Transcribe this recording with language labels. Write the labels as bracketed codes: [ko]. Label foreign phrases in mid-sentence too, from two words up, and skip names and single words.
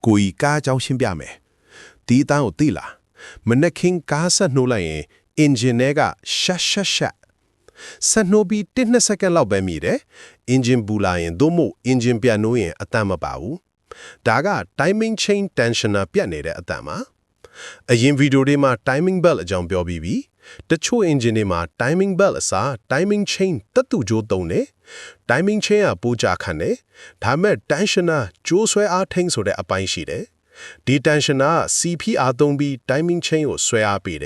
[my] ကိုကြီးကားအကြောင်းရှင်းပြမယ်ဒီအတိုင်းကိုသိလားမနက်ခင်းကားဆက်နှိုးလိုက်ရင် engine ထဲကရှက်ဆက်နှိုးပြီး1-2 စက္ကန့်လောက်ပဲမြည်တယ် engine ဘူးလာရင်သို့မဟုတ် engine ပြန်နှိုးရင်အတန်မပါဘူးဒါက [en] timing chain tensioner [my] ပြတ်နေတဲ့အတန်ပါအရင်ဗီဒီယိုတွေမှာ [en] timing belt [my] အကြောင်း ပြောပြီးပြီတချို့ engine တွေမှာ [en] timing belt [my] အစား [en] timing chain [my] တက်တူကြိုးသုံးတယ် [en] timing chain [my] ကပိုကြခံတယ်ဒါမဲ့ tensioner ကြိုးဆွဲအားထိန်းဆိုတဲ့အပိုင်းရှိတယ်ဒီ tensioner က CPR သုံးပြီး timing chain ကိုဆွဲအားပေး